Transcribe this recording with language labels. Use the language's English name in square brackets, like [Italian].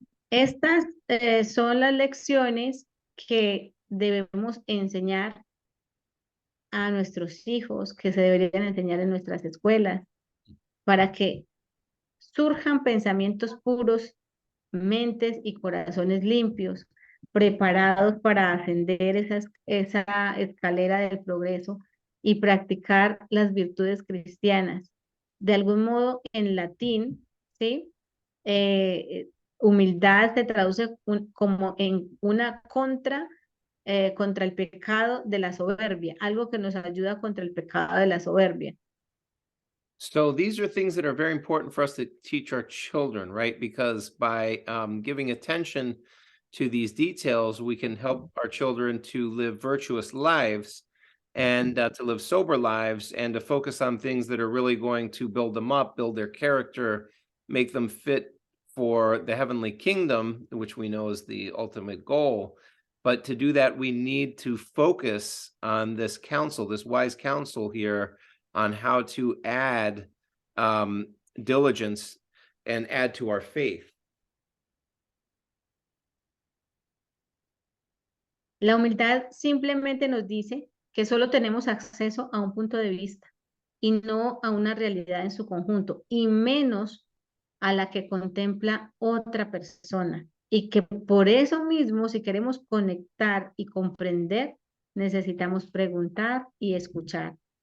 [Spanish] Estas son las lecciones que debemos enseñar a nuestros hijos, que se deberían enseñar en nuestras escuelas, para que surjan pensamientos puros, mentes y corazones limpios, preparados para ascender esa escalera del progreso y practicar las virtudes cristianas. De algún modo, en latín, ¿sí? Humildad se traduce como en una contra el pecado de la soberbia, algo que nos ayuda contra el pecado de la soberbia. [English] So these are things that are very important for us to teach our children, right? Because by giving attention to these details, we can help our children to live virtuous lives and to live sober lives and to focus on things that are really going to build them up, build their character, make them fit for the heavenly kingdom, which we know is the ultimate goal. But to do that, we need to focus on this counsel, this wise counsel here, on how to add diligence and add to our faith. [Spanish] La humildad simplemente nos dice que solo tenemos acceso a un punto de vista y no a una realidad en su conjunto, y menos a la que contempla otra persona. Y que por eso mismo, si queremos conectar y comprender, necesitamos preguntar y escuchar.